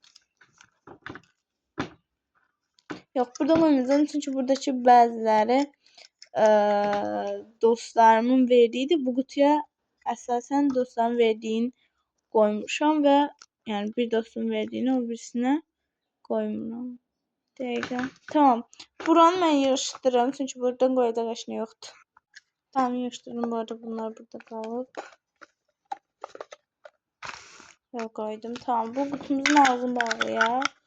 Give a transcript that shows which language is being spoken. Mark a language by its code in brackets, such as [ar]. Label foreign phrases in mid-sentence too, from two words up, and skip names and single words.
[tr] Yok, burada koymayacağım çünkü buradaki [az] bəziləri dostlarımın verdiydi. Bu kutuya əsasən dostlarımın verdiyini koymuşam ve yani bir dostum verdiğini o birisine koymuram. Dəqiqə. Tamam. Buranı mən yığışdırıram çünkü buradan qoyacaq heç nə yoxdur. Tamam, yığışdırdım. [tr] Bu arada bunlar burada qalıb. Yok, koydum. [az] Tamam, bu kutumuzun ağzını bağlayaq.